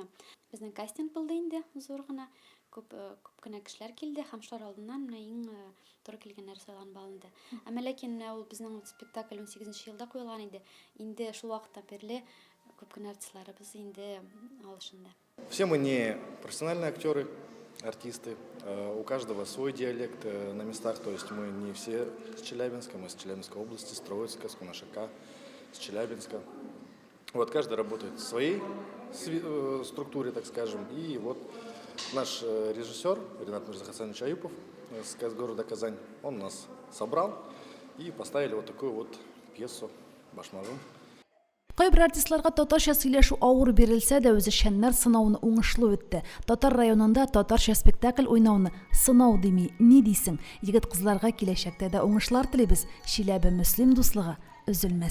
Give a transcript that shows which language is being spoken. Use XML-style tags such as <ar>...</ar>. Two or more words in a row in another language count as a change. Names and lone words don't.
<tt>Безнең кастинг булды инде зур гына. Күп кенә кешеләр килде һәм шулар алдыннан менә иң туры килгәннәр сайланып алынды. Әмма ләкин ул безнең спектакль 18 елда куелган иде. Инде шул вакыттан бирле күп кенә артистларыбыз инде алышында.</tt> <ru>Все мы не профессиональные актеры, артисты. У каждого свой диалект на местах. То есть мы не все с Челябинска, мы с Челябинской области, с Троицка, с Кунашака, с Челябинска. Вот каждый работает в своей структуре, так скажем. И вот наш режиссер Ренат Мирзахасанович Аюпов из города Казань, он нас собрал и поставили вот такую вот пьесу «Башмагым».</ru> <tt>Кайбер артистларга татарча сөйләшү авыр бирелсә дә, үзешчәннәр сынауны уңышлы үтте. Татар районында татарча спектакль уйнауны сынау дими, ни дисең? Егет-кызларга киләчәктә дә уңышлар телибез. Шиләбе мөслим дуслыгы өзелмәсен.</tt>